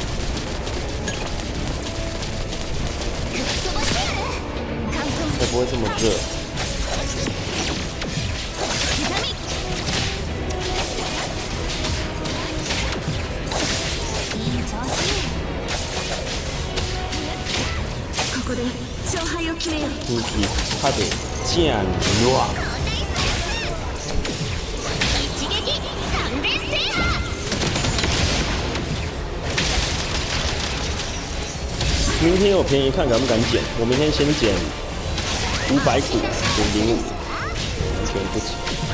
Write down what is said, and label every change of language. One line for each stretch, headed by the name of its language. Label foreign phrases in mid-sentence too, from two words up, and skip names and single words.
Chinese: 才不会这么热。空気風チアンノア。明天有便宜看敢不敢捡？我明天先捡500股0.05，完全不急。